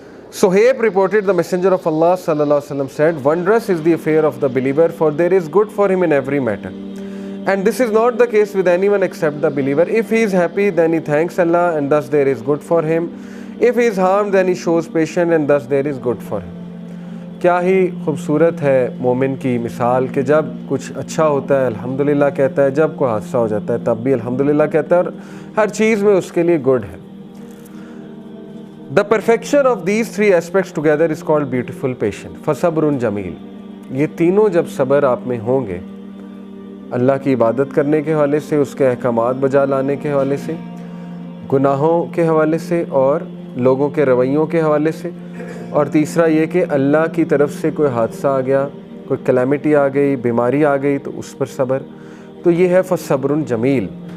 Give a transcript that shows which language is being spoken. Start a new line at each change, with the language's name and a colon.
English: Suhaib reported the Messenger of Allah sallallahu alaihi wasallam said, "Wondrous is the affair of the believer, for there is good for him in every matter. And this is not the case with anyone except the believer. If he is happy, then he thanks Allah, and thus there is good for him. If he is harmed, then he shows patience, and thus there is good for him."
Urdu: کیا ہی خوبصورت ہے مومن کی مثال کہ جب کچھ اچھا ہوتا ہے الحمدللہ کہتا ہے، جب کوئی حادثہ ہو جاتا ہے تب بھی الحمدللہ کہتا ہے، اور ہر چیز میں اس کے لیے گڈ ہے.
English: The perfection of these three aspects together is called beautiful patience.
Arabic: فَصَبْرٌ جَمِيل.
Urdu: یہ تینوں جب صبر آپ میں ہوں گے، اللہ کی عبادت کرنے کے حوالے سے، اس کے احکامات بجا لانے کے حوالے سے، گناہوں کے حوالے سے اور لوگوں کے رویوں کے حوالے سے، اور تیسرا یہ کہ اللہ کی طرف سے کوئی حادثہ آ گیا، کوئی کلیمٹی آ گئی، بیماری آ گئی تو اس پر صبر، تو یہ ہے
Arabic: فَصَبْرٌ جَمِيل.